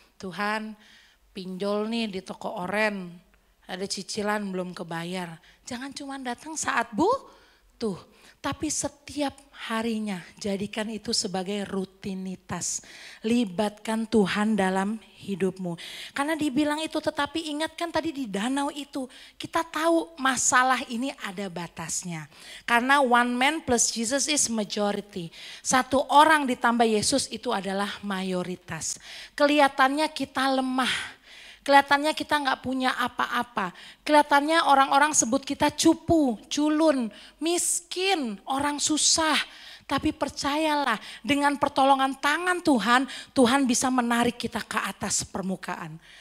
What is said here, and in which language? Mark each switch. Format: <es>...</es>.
<id>Tuhan pinjol nih di toko oren. Ada cicilan belum kebayar. Jangan cuma datang saat butuh. waktu, tapi setiap harinya jadikan itu sebagai rutinitas. Libatkan Tuhan dalam hidupmu. Karena dibilang itu, tetapi ingatkan tadi di danau itu, kita tahu masalah ini ada batasnya. Karena</id> <en>one man plus Jesus is majority.</en> <id>Satu orang ditambah Yesus itu adalah mayoritas. Kelihatannya kita lemah. Kelihatannya kita nggak punya apa-apa. Kelihatannya orang-orang sebut kita cupu, culun, miskin, orang susah. Tapi percayalah, dengan pertolongan tangan Tuhan, Tuhan bisa menarik kita ke atas permukaan.</id>